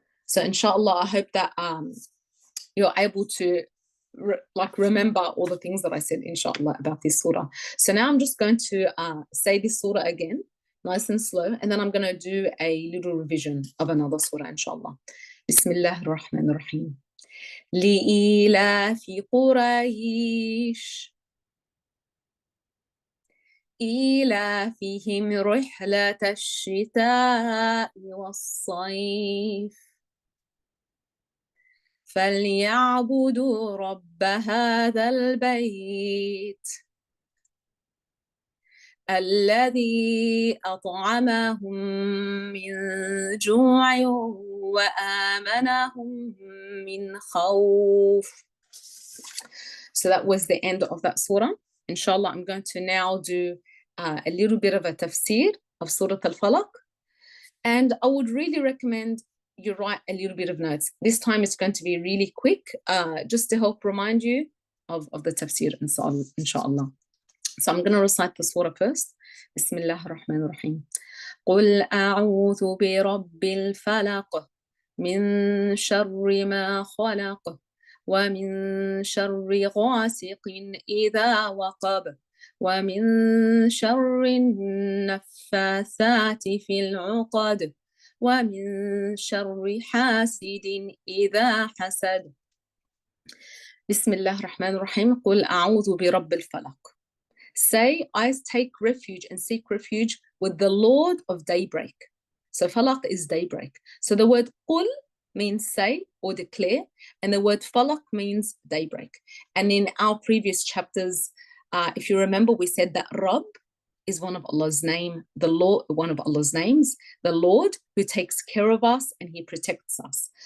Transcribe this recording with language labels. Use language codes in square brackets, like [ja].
[en] So inshallah, I hope that you're able to remember all the things that I said, inshallah, about this surah. So now I'm just going to say this surah again, nice and slow, and then I'm going to do a little revision of another surah, inshallah. [ar] Bismillah ar-Rahman ar-Rahim. لإيلاف قريش إيلافهم رحلة الشتاء والصيف فليعبدوا رب هذا البيت الذي أطعمهم من جوع وآمنهم من خوف. [en] So that was the end of that surah. Inshallah, I'm going to now do a little bit of a tafsir of Surah Al-Falaq. And I would really recommend you write a little bit of notes. This time it's going to be really quick, just to help remind you of the tafsir, inshallah. So I'm going to recite the surah first. [ar] Bismillah ar-Rahman ar-Rahim. قل أعوذ برب الفلق من شر ما خلق ومن شر غاسق إذا وقب ومن شر النفاثات في العقد ومن شر حاسد إذا حسد. بسم الله الرحمن الرحيم. قل أعوذ برب الفلق. [en] Say, I take refuge and seek refuge with the Lord of daybreak. So falaq is daybreak. So the word qul means say or declare, and the word falaq means daybreak. And in our previous chapters, if you remember, we said that Rabb is one of Allah's name, the Lord, one of Allah's names, the Lord who takes care of us and he protects us.